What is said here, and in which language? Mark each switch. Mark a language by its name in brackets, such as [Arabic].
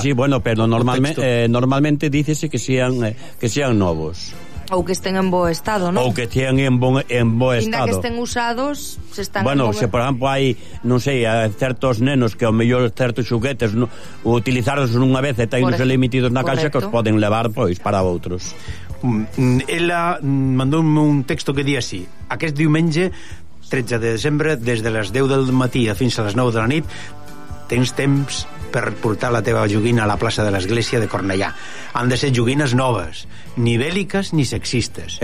[Galician] Sí, sí, bueno, pero normalmente dícese que sean novos. Ou que estén en bo estado, non? Ou que estén en bo estado. Inda que estén usados, se están... Bueno, se por exemplo hai, non sei, certos nenos que ao mellor certos xuguetes utilizaros unha vez e tainos emitidos na caixa, que os poden levar, pois, para outros. Ela mandoume un texto que di así: [Catalan] aquest diumenge, 13 de desembre, desde les 10 del matí fins a les 9 de la nit, tens temps per portar la teva joguina a la plaça de l'església de Cornellà. Han de ser joguines noves, ni bèl·liques ni sexistes.